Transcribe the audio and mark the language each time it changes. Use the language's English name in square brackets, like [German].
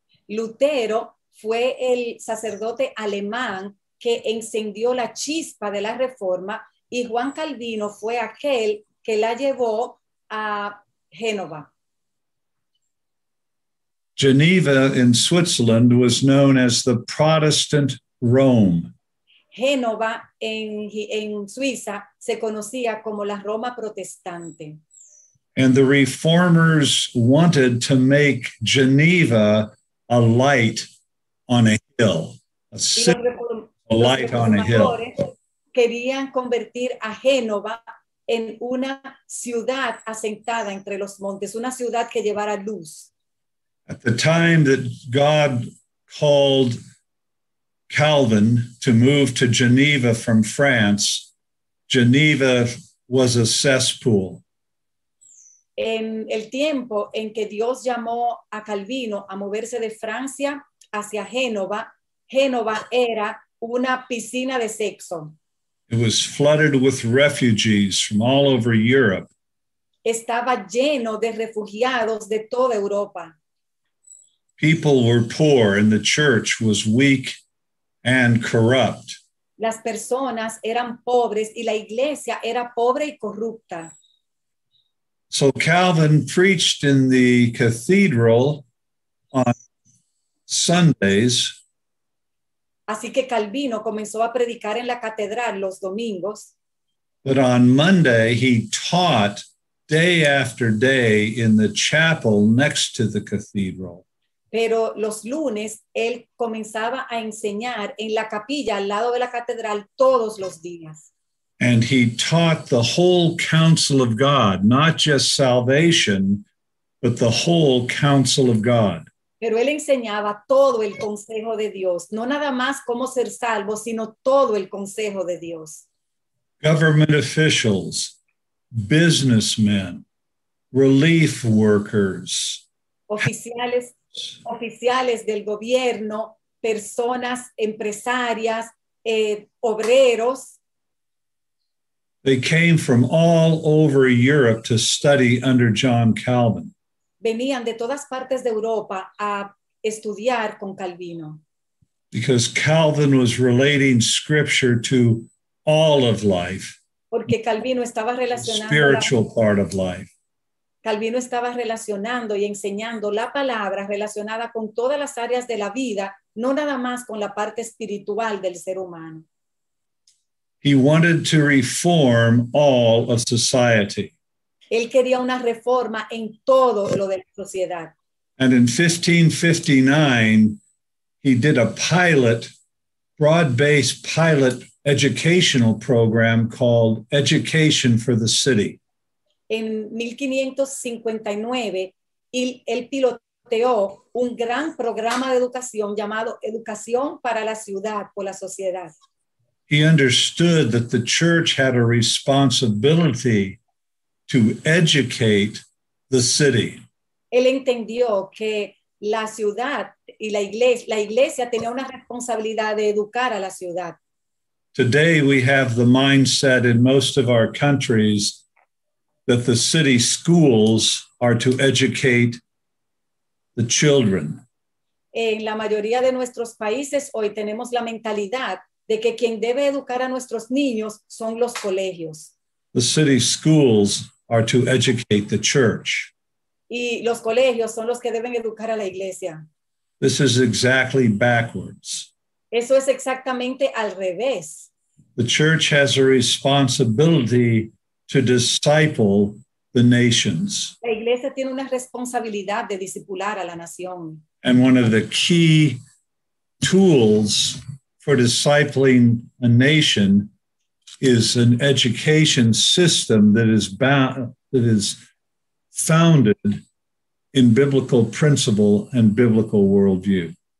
[Spanish] Lutero fue el sacerdote alemán que encendió la chispa de la reforma y Juan Calvino fue aquel que la llevó a Génova. [English] Geneva in Switzerland was known as the Protestant Rome. [Spanish] Génova en Suiza se conocía como la Roma protestante. [English] And the reformers wanted to make Geneva a light on a hill, a light on a hill. [Spanish] Querían convertir a Génova en una ciudad asentada entre los montes, una ciudad que llevara luz. [English] At the time that God called Calvin to move to Geneva from France, Geneva was a cesspool. [Spanish] En el tiempo en que Dios llamó a Calvino a moverse de Francia hacia Génova, Génova era una piscina de sexo. [English] It was flooded with refugees from all over Europe. [Spanish] Estaba lleno de refugiados de toda Europa. [English] People were poor and the church was weak and corrupt. [Spanish] Las personas eran pobres y la iglesia era pobre y corrupta. [English] So Calvin preached in the cathedral on Sundays. [Spanish] Así que Calvino comenzó a predicar en la catedral los domingos. [English] But on Monday, he taught day after day in the chapel next to the cathedral. [Spanish] Pero los lunes él comenzaba a enseñar en la capilla al lado de la catedral todos los días. [English] And he taught the whole counsel of God, not just salvation, but the whole counsel of God. [Spanish] Pero él enseñaba todo el consejo de Dios, no nada más cómo ser salvo, sino todo el consejo de Dios. [English] Government officials, businessmen, relief workers, [Spanish] oficiales del gobierno, personas empresarias, obreros. [English] They came from all over Europe to study under John Calvin. [Spanish] Venían de todas partes de Europa a estudiar con Calvino. [English] Because Calvin was relating scripture to all of life. [Spanish] Porque Calvino estaba relacionando [English] spiritual part of life. [Spanish] Calvino estaba relacionando y enseñando la palabra relacionada con todas las áreas de la vida, no nada más con la parte espiritual del ser humano. [English] He wanted to reform all of society. [Spanish] Él quería una reforma en todo lo de la sociedad. [English] And in 1559, he did a broad-based pilot educational program called Education for the City. [Spanish] en 1559 y él piloteó un gran programa de educación llamado Educación para la Ciudad o la Sociedad. [English] He understood that the church had a responsibility to educate the city. [Spanish] Él entendió que la ciudad y la iglesia tenía una responsabilidad de educar a la ciudad. [English] Today, we have the mindset in most of our countries that the city schools are to educate the children. [Spanish] En la mayoría de nuestros países hoy tenemos la mentalidad de que quien debe educar a nuestros niños son los colegios. [English] The city schools are to educate the church. [Spanish] Y los colegios son los que deben educar a la iglesia. [English] This is exactly backwards. [Spanish] Eso es exactamente al revés. [English] The church has a responsibility to disciple the nations. [Spanish] La iglesia tiene una responsabilidad de discipular a la nación. [English] And one of the key tools for discipling a nation is an education system that is founded in biblical principle and biblical worldview.